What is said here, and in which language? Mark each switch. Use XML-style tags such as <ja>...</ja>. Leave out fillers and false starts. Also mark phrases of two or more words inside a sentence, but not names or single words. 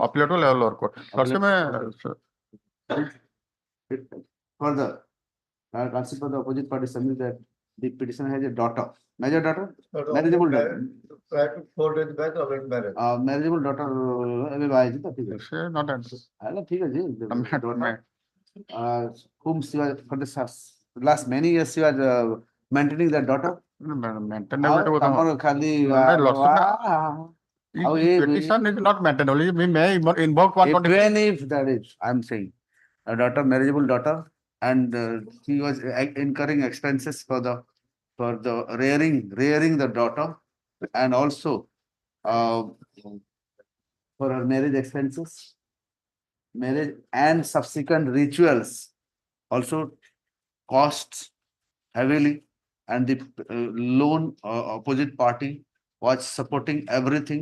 <en>lower court further, consider the opposite party submit that the petitioner has a daughter, major daughter, Not marriageable only daughter. married, prior to 4 days back already married. Marriageable daughter,</en> <or>ଏବେ ବାହା ହେଇଛି ତ ଠିକ ଅଛି। ସେ not ହେଲା ଠିକ ଅଛି।</or> <en>married. Whom she was for the last many years she was maintaining that daughter. Maintainability</en> <or>ଆଉ ତମର ଖାଲି ଆଉ ଏ</or> <en>petition is not maintainable. We may invoke 125. even if that is, I'm saying, a daughter, marriageable daughter, and he was incurring expenses for the rearing the daughter, and also for her marriage expenses, marriage and subsequent rituals also costs heavily, and the loan opposite party was supporting everything.</en>